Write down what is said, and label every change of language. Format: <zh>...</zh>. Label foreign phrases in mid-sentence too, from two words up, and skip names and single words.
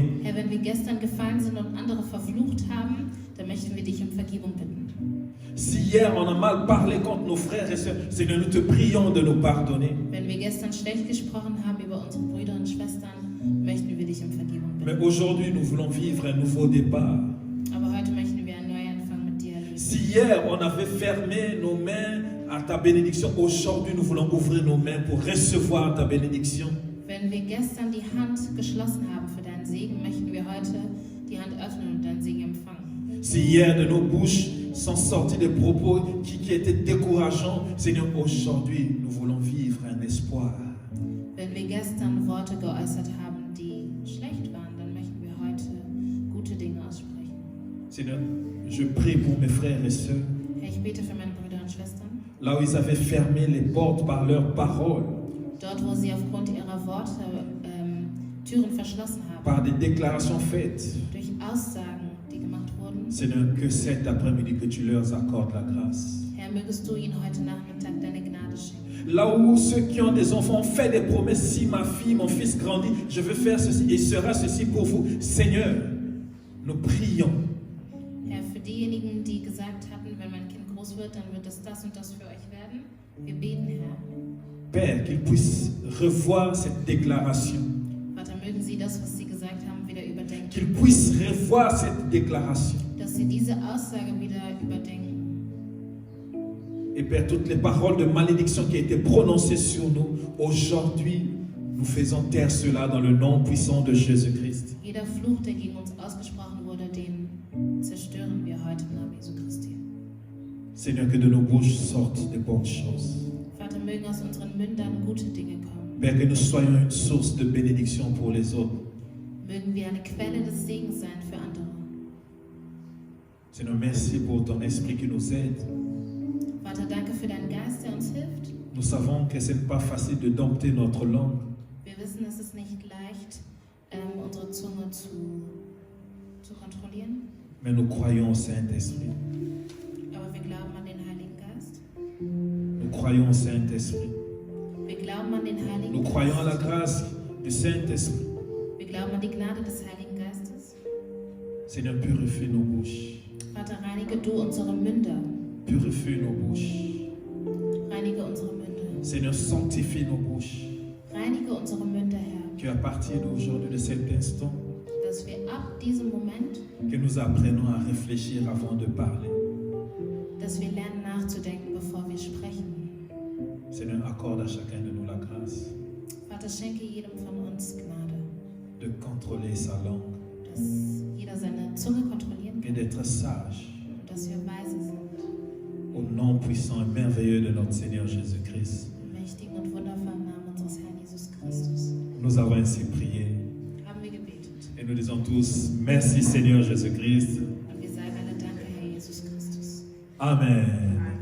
<de>Herr, wenn wir gestern gefallen sind und andere verflucht haben, dann möchten wir dich um Vergebung bitten.</de> <fr>Si hier on a mal parlé contre nos frères et sœurs, Seigneur, nous te prions de nous pardonner.</fr> <de>Wenn wir gestern schlecht gesprochen haben über unsere Brüder und Schwestern, möchten wir dich um Vergebung</de> <fr>Mais</fr> <de>bitten.</de> <fr>aujourd'hui, nous voulons vivre un nouveau départ.</fr> <de>Aber heute möchten wir einen Neuanfang mit dir erleben.</de> <fr>Si hier on avait fermé nos mains à ta bénédiction, aujourd'hui nous voulons ouvrir nos mains pour recevoir ta bénédiction.</fr> <de>Wenn wir gestern die Hand geschlossen haben für deinen Segen, möchten wir heute die Hand öffnen und deinen Segen empfangen.</de> <fr>Si hier de nos bouches sont sortis des propos qui étaient décourageants, Seigneur, aujourd'hui nous voulons vivre un espoir.</fr> <de>Wenn wir gestern Worte geäußert haben, die schlecht waren, dann möchten wir heute gute Dinge aussprechen.</de> <fr>Seigneur, je prie pour mes frères et sœurs,</fr> <de>Herr, ich bete für meine Brüder und Schwestern.</de> <fr>là où ils avaient fermé les portes par leurs paroles,</fr> <de>Dort, wo sie aufgrund ihrer Worte Türen verschlossen haben,</de> <fr>par des déclarations faites.</fr> <de>durch Aussagen, die gemacht wurden.</de> <fr>Seigneur, que cet après-midi, que tu leur accordes la grâce.</fr> <de>Herr, mögest du ihnen heute Nachmittag deine Gnade schenken.</de> <fr>Là où ceux qui ont des enfants ont fait des promesses, si ma fille, mon fils grandit, je veux faire ceci et sera ceci pour vous. Seigneur, nous prions.</fr> <de>Herr, für diejenigen, die gesagt hatten, wenn mein Kind groß wird, dann wird es das und das für euch werden. Wir beten, Herr.</de> <fr>Père, qu'ils puissent revoir cette déclaration.</fr> <de>Vater, mögen sie das, was sie gesagt haben, wieder überdenken.</de> <fr>Qu'ils puissent revoir cette déclaration.</fr> <de>Dass sie diese Aussage wieder überdenken.</de> <fr>Et Père, toutes les paroles de malédiction qui étaient prononcées sur nous, aujourd'hui, nous faisons taire cela dans le nom puissant de Jésus-Christ.</fr> <de>Jeder Fluch, der gegen uns ausgesprochen wurde, den zerstören wir heute im Namen Jesu Christi.</de> <fr>Seigneur, que de nos bouches sortent de bonnes choses.</fr> <de>Vater, mögen aus unseren Mündern gute Dinge kommen.</de> <fr>Père, que nous soyons une source de bénédiction pour les autres.</fr> <de>Mögen wir eine Quelle des Segens sein für andere.</de> <fr>Seigneur, merci pour ton esprit qui nous aide.</fr> <de>Vater, danke für deinen Geist, der uns hilft.</de> <fr>Nous savons que ce n'est pas facile de dompter notre langue,</fr> <de>Wir wissen, es ist nicht leicht, unsere Zunge zu kontrollieren.</de> <fr>mais nous croyons au Saint-Esprit.</fr> <de>Aber wir glauben an den Heiligen Geist.</de> <fr>Nous croyons au Saint-Esprit.</fr> <de>Wir glauben an den Heiligen</de> <fr>Nous</fr> <de>Geist.</de> <fr>croyons à la grâce du Saint-Esprit.</fr> <de>Wir glauben an die Gnade des Heiligen Geistes.</de> <fr>Seigneur, purifie nos bouches.</fr> <de>Vater, reinige du unsere Münder.</de> <fr>Purifie nos bouches.</fr> <de>Reinige unsere Münder.</de> <fr>Seigneur, sanctifie nos bouches.</fr> <de>Reinige unsere Münder, Herr.</de> <fr>Qu'à partir d'aujourd'hui, de cet instant,</fr> <de>Dass wir ab diesem Moment,</de> <fr>que nous apprenons à réfléchir avant de parler.</fr> <de>dass wir lernen nachzudenken, bevor wir sprechen.</de> <fr>Seigneur, accorde à chacun de nous la grâce</fr> <de>Vater, schenke jedem von uns Gnade,</de> <fr>de contrôler sa langue</fr> <de>dass jeder seine Zunge kontrollieren</de> <fr>et</fr> <de>kann</de> <fr>d'être sage.</fr> <de>und dass wir weise sind.</de> <fr>Au nom puissant et merveilleux de notre Seigneur Jésus-Christ,</fr> <de>Im mächtigen und wundervollen Namen unseres Herrn Jesus Christus</de> <fr>nous avons ainsi prié.</fr> <de>haben wir gebetet.</de> <fr>Et nous disons tous, merci Seigneur Jésus-Christ.</fr> <de>Und wir sagen alle Danke, Herr Jesus Christus. Amen.</de>